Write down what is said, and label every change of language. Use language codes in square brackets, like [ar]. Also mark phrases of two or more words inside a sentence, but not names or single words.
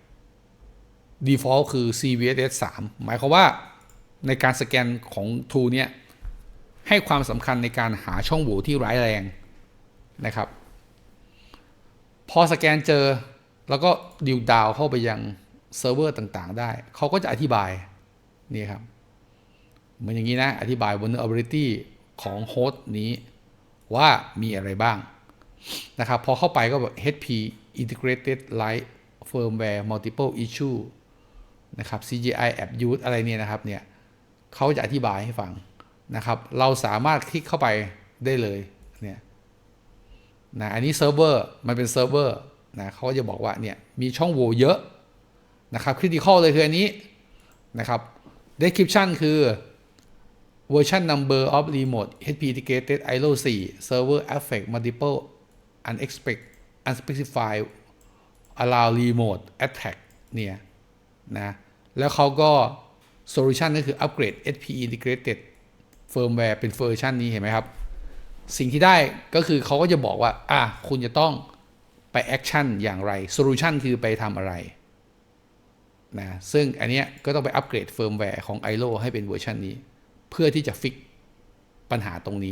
[th] default คือ CVSS 3หมายความว่าในการสแกนของ tool เนี่ยให้ความสำคัญในการหาช่องโหว่ที่ร้ายแรงนะครับพอสแกนเจอแล้วก็ดิวดาว เข้าไปยังเซิร์ฟเวอร์ต่างๆได้เขาก็จะอธิบายนี่ครับเหมือนอย่างนี้นะอธิบาย vulnerability ของโฮสต์นี้ว่า มีอะไรบ้างนะครับพอเข้าไปก็แบบ [en] HP integrated light firmware multiple issue [th] นะครับ [en] CGI abuse [th] อะไร เนี่ยนะครับเนี่ยเขาจะอธิบายให้ฟังนะครับเราสามารถคลิกเข้าไปได้เลยเนี่ยนะอันนี้เซิร์ฟเวอร์มันเป็นเซิร์ฟเวอร์นะเขาจะบอกว่าเนี่ยมีช่องโหว่เยอะนะครับ critical เลยคืออันนี้นะครับ description คือ [en] version number of remote HP integrated ILO 4 server affect multiple unspecified allow remote attack [th] เนี่ยนะแล้วเขาก็ solution ก็คือ [en] upgrade HP integrated firmware [th] เป็นเวอร์ชันนี้เห็นไหมครับสิ่งที่ได้ก็คือเขาก็จะบอกว่าคุณจะต้องไปแอคชั่นอย่าง ไร solution คือไปทำอะไรนะซึ่งอันเนี้ยก็ต้องไปอัปเกรดเฟิร์มแวร์ของ ILO ให้เป็นเวอร์ชันนี้เพื่อที่จะฟิกปัญหาตรงนี้